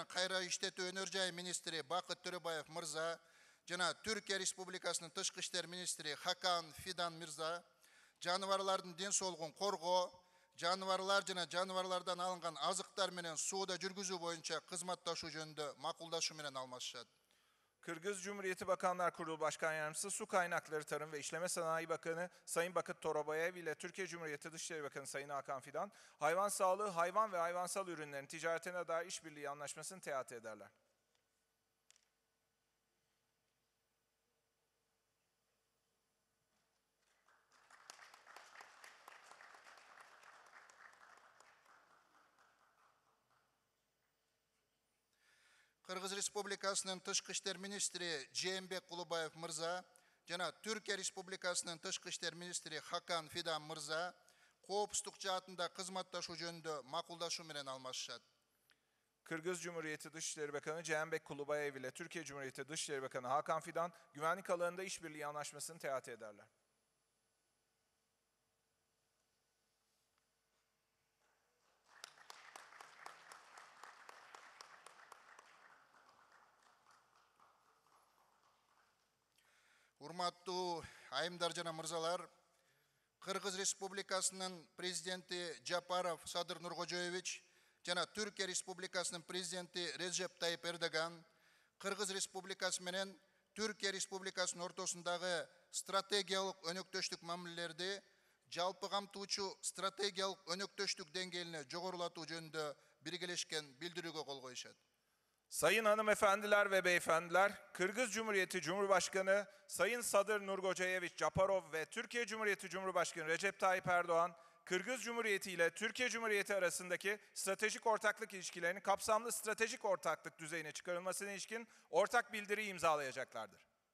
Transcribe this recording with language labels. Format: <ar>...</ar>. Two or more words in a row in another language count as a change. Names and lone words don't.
<ky>Кайра иштетүү өнөр жайы министри Бакыт Төрөбаев мырза, жана Türkiye Respublikasının Тышкы иштер министри Hakan Fidan мырза, жаныбарлардын ден соолугун коргоо, жаныбарлар жана жаныбарлардан алынган азыктар менен сууда жүргүзүү боюнча кызматташуу жөнүндө макулдашуу менен алмашышат.</ky> <tr>Kırgız Cumhuriyeti Bakanlar Kurulu Başkan Yardımcısı, Su Kaynakları Tarım ve İşleme Sanayi Bakanı Sayın Bakıt Torobayev ile Türkiye Cumhuriyeti Dışişleri Bakanı Sayın Hakan Fidan, hayvan sağlığı, hayvan ve hayvansal ürünlerin ticaretine dair işbirliği anlaşmasını teati ederler.</tr> <ky>Кыргыз Республикасынын Tышкы иштер министри Жээнбек Кулубаев мырза жана Türkiye Respublikasının Tышкы иштер министри Hakan Fidan мырза коопсуздук жаатында кызматташуу жөнүндө макулдашуу менен алмашышат.</ky> <tr>Kırgız Cumhuriyeti Dışişleri Bakanı Cembek Kulubayev ile Türkiye Cumhuriyeti Dışişleri Bakanı Hakan Fidan, güvenlik alanında işbirliği anlaşmasını teati ederler.</tr> <ky>Урматтуу айымдар жана мырзалар, Кыргыз Республикасынын президенти Жапаров Садыр Нуркожоевич жана Türkiye Республикасынын президенти Режеп Тайип Эрдоган Кыргыз Республикасы менен Türkiye Республикасынын ортосундагы стратегиялык өнөктөштүк мамилелерди жалпы камтуучу стратегиялык өнөктөштүк деңгээлине жогорулатуу жөнүндө биргелешкен билдирүүгө кол коюшат.</ky> <tr>Sayın hanımefendiler ve beyefendiler, Kırgız Cumhuriyeti Cumhurbaşkanı Sayın Sadır Nurkocayeviç Japarov ve Türkiye Cumhuriyeti Cumhurbaşkanı Recep Tayyip Erdoğan, Kırgız Cumhuriyeti ile Türkiye Cumhuriyeti arasındaki stratejik ortaklık ilişkilerinin kapsamlı stratejik ortaklık düzeyine çıkarılmasına ilişkin ortak bildiriyi imzalayacaklardır.</tr>